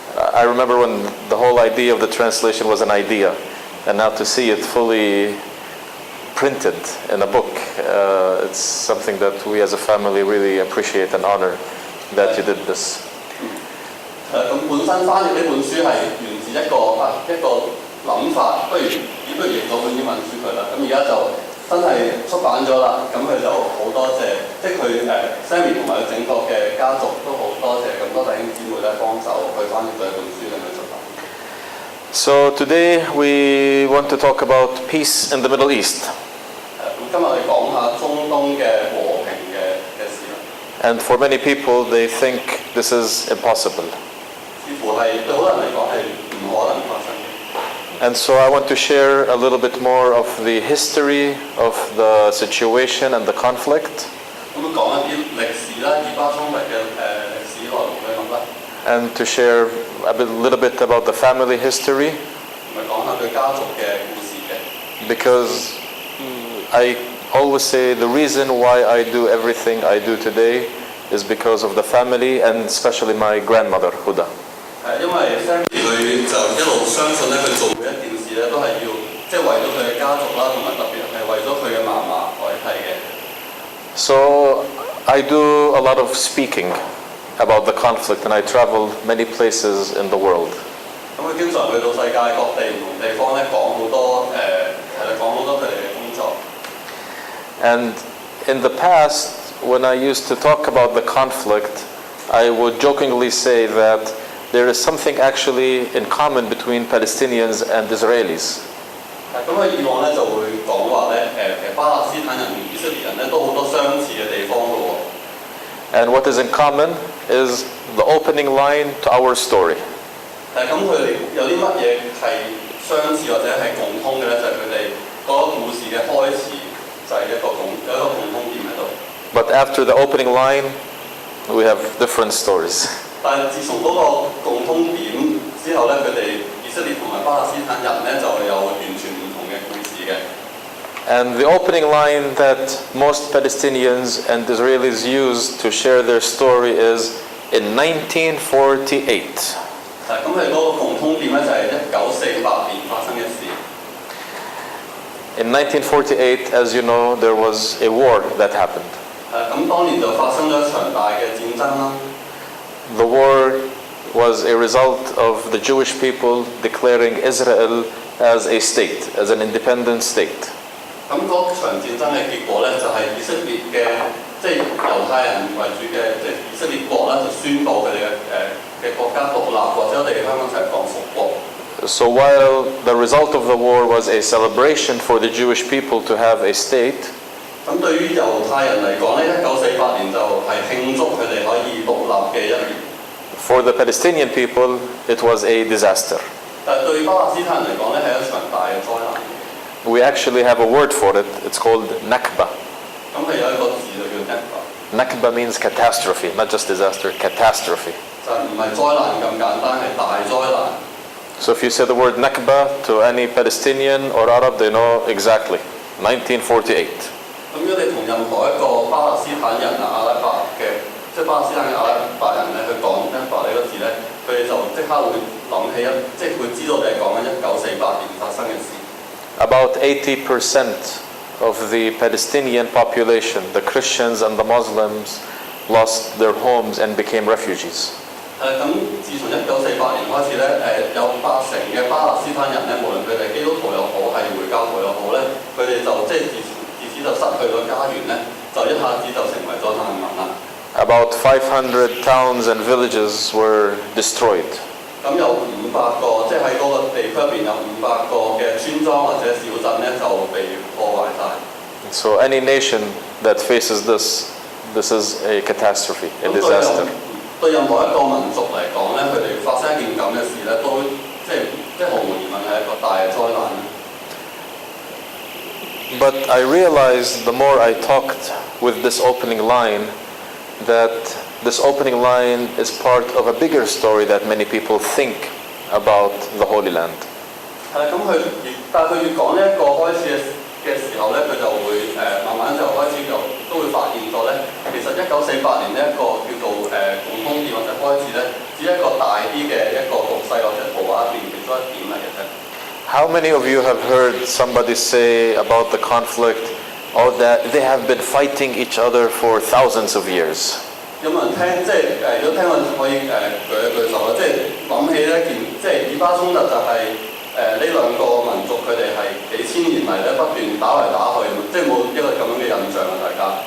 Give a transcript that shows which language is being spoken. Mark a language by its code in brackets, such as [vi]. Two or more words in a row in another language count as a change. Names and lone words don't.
[en] I remember when the whole idea of the translation was an idea, and now to see it fully printed in a book, it's something that we as a family really appreciate and honor that you did this. [yue] 咁本身翻譯呢本書係源自一個諗法，不如譯咗本英文書佢啦。咁而家就真係出版咗啦，咁佢就好多謝，即係佢Sami 同埋佢整個嘅家族都好多謝咁多弟兄姊妹咧幫手去翻譯咗一本書咁樣出版。 [en] So today we want to talk about peace in the Middle East. [yue] 咁今日我哋講下中東嘅和平嘅事啦。 [en] And for many people, they think this is impossible. [yue] 似乎係對好多人嚟講係唔可能發生嘅。 [en] And so I want to share a little bit more of the history of the situation and the conflict. [yue] 咁講一啲歷史啦，以巴衝突嘅歷史內容嘅咁啦。 [en] And to share a little bit about the family history. [yue] 同埋講下佢家族嘅故事嘅。 [en] Because I always say the reason why I do everything I do today is because of the family and especially my grandmother, Huda. [yue] 因為 Sami 佢就一路相信咧，佢做每一件事咧都係要即係為咗佢嘅家族啦，同埋特別係為咗佢嘅嫲嫲凱蒂嘅。 [en] So I do a lot of speaking about the conflict, and I travel many places in the world. [yue] 咁佢經常去到世界各地唔同地方咧，講好多佢哋嘅工作。 [en] And in the past, when I used to talk about the conflict, I would jokingly say that there is something actually in common between Palestinians and Israelis. [yue] 咁佢以往咧就會講話咧，其實巴勒斯坦人同以色列人咧都好多相似嘅地方嘅喎。 [en] And what is in common is the opening line to our story. [yue] 咁佢哋有啲乜嘢係相似或者係共通嘅咧？就係佢哋嗰個故事嘅開始就係有一個共通點喺度。 [en] But after the opening line, we have different stories. [yue] 但係自從嗰個共通點之後咧，佢哋以色列同埋巴勒斯坦人咧就有完全唔同嘅故事嘅。 [en] And the opening line that most Palestinians and Israelis use to share their story is in 1948. [yue] 咁佢嗰個共通點咧就係1948年發生嘅事。 [en] In 1948, as you know, there was a war that happened. [yue] 咁當年就發生咗一場大嘅戰爭啦。 [en] The war was a result of the Jewish people declaring Israel as a state, as an independent state. [yue] 咁嗰場戰爭嘅結果咧，就係以色列嘅即係猶太人為主嘅即係以色列國啦，就宣布佢哋嘅國家獨立，或者我哋香港就係講復國。 [en] So while the result of the war was a celebration for the Jewish people to have a state, [yue] 咁對於猶太人嚟講咧，1948年就係慶祝佢哋可以獨立嘅一年。 [en] for the Palestinian people, it was a disaster. [yue] 但係對巴勒斯坦人嚟講咧，係一場大嘅災難。 [en] We actually have a word for it. It's called Nakba. [yue] 咁係有一個字就叫 Nakba。 [en] Nakba means catastrophe, not just disaster, catastrophe. [yue] 就唔係災難咁簡單，係大災難。 [en] So if you say the word Nakba to any Palestinian or Arab, they know exactly. 1948. [yue] 咁如果你同任何一個巴勒斯坦人啊、阿拉伯嘅，即係巴勒斯坦嘅阿拉伯人咧，去講 Nakba 呢個字咧，佢哋就即刻會諗起即係會知道你係講緊1948年發生嘅事。 [en] About 80% of the Palestinian population, the Christians and the Muslims, lost their homes and became refugees. [yue] 咁自從1948年開始咧，有80%嘅巴勒斯坦人咧，無論佢哋基督徒又好，係回教徒又好咧，佢哋就即係自此就失去咗家園咧，就一下子就成為咗難民啦。 [en] About 500 towns and villages were destroyed. [yue] 咁有500個，即係喺嗰個地區入邊有500個嘅村莊或者小鎮咧，就被破壞晒。 [en] So any nation that faces this is a catastrophe, a disaster. [yue] 對任何一個民族嚟講咧，佢哋發生一件咁嘅事咧，都即係毫無疑問係一個大嘅災難。 [en] But I realized the more I talked with this opening line, that this opening line is part of a bigger story that many people think about the Holy Land. [yue] 但係佢越講呢一個開始嘅時候咧，佢就會慢慢就開始都會發現咗咧，其實1948年呢一個叫做共通點或者開始咧，只係一個大啲嘅一個局勢 [en] How many of you have heard somebody say about the conflict, oh, that they have been fighting each other for thousands of years? [yue] 有冇人聽？即係如果聽我可以舉一舉手啦。即係諗起一件，即係以巴衝突就係呢兩個民族佢哋係幾千年嚟咧不斷打嚟打去，即係冇一個咁樣嘅印象啊！大家。